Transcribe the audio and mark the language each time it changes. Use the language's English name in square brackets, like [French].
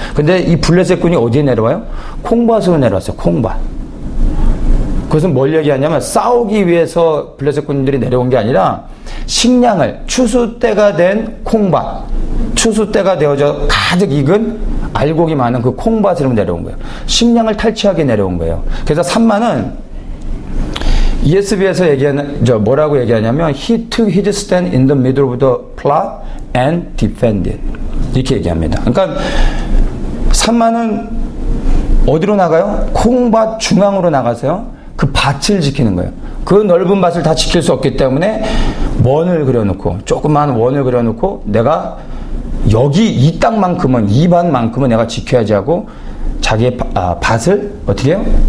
[Korean] 근데 이 블레셋 군이 어디에 내려와요? 콩밭으로 내려왔어요. 콩밭. 그것은 뭘 얘기하냐면, 싸우기 위해서 블레셋 군들이 내려온 게 아니라 식량을, 추수 때가 된 콩밭, 추수 때가 되어져 가득 익은 알곡이 많은 그 콩밭으로 내려온 거예요. 식량을 탈취하게 내려온 거예요. 그래서 산마는 ESV에서 뭐라고 얘기하냐면, [English] He took his stand in the middle of the plot and defended. [Korean] 이렇게 얘기합니다. 그러니까 산마는 어디로 나가요? 콩밭 중앙으로 나가서요, 그 밭을 지키는 거예요. 그 넓은 밭을 다 지킬 수 없기 때문에 원을 그려놓고, 조그만 원을 그려놓고, 내가 여기 이 땅만큼은, 이 밭만큼은 내가 지켜야지 하고 자기의 밭을 어떻게 해요?